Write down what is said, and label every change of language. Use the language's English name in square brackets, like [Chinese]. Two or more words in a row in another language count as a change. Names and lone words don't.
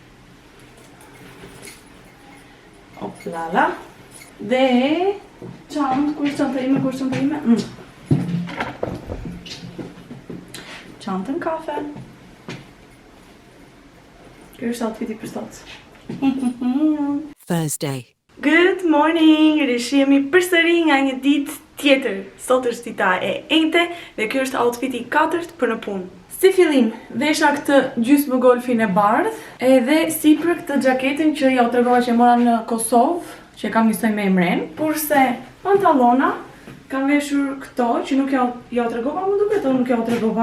[Albanian] Oplala. Dhe çantë, ku është çanta ime? Çantën kafe. Ky është outfiti për sot. [English] Thursday. Good morning! [Albanian] Rishihemi përsëri nga një ditë tjetër. Sot është dita e njëjtë dhe ky është outfiti i katërt për në punë. Si fillim, vesha këtë gjysmë golfin e bardh, edhe sipër këtë xhaketin që ja u tregova që e mora në Kosovë, që e kam njësoj me emren, kurse pantallona kam veshur këto që nuk ja u tregova, më duket nuk ja u tregova.